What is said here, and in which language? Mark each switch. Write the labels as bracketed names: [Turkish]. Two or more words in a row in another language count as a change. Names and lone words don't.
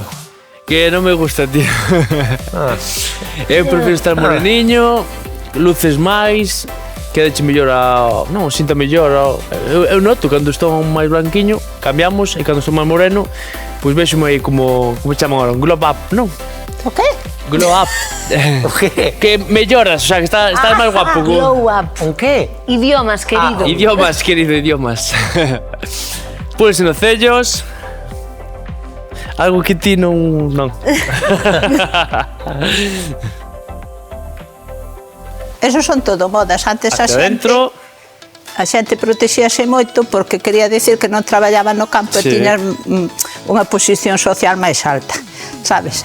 [Galician] Que non me gusta, tío. Eu prefiro estar moreniño, luces máis, quedache mellor a... Non, sinta mellor. Eu noto cando estou máis blanquiño, cambiamos, e cando estou máis moreno, pois vexo-me aí como chaman agora, un [English] glow up, [Galician] non? O qué? [English] Glow up. [Galician] O qué? Que melloras, o sea, que estás máis guapo. [English] Glow up. [Galician] Un qué? Idiomas, querido. Idiomas, querido, idiomas. Pulse nos cellos. Algo que ti non... Esos son todo modas. Antes a xente protexíase moito porque quería decir que non traballaba no campo e tiñas unha posición social máis alta, sabes?